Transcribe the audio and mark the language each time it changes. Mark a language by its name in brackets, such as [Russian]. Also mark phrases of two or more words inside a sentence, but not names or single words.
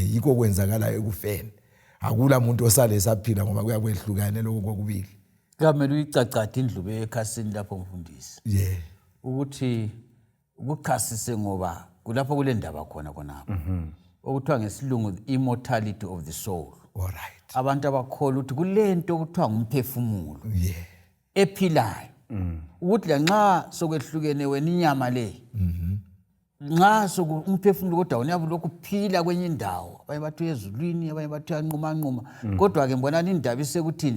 [North Ndebele] Yikho kwenzakala ekufeni. Akula muntu osale esaphila ngoba kuyakwehlukane lokho kokubili. Kamele uyicacade indlube ekhasini lapho mfundisi. Ukuthi ukuchasise ngoba kulapho kule ndaba khona khonapho. Okuthiwa ngesilungu [English] immortality of the soul. [North Ndebele] Alright. Abantu abakholwa ukuthi kulento okuthiwa ngumphefumulo. Ephilayo. Ukuthi lanxa sokwehlukene wena inyama le. Nxa umphefumulo kodwa uyabe lokhu phila kwenye indawo. Abanye bathi ezulwini, abanye bathi anquma. Kodwa ke mbonani indaba isekuthini?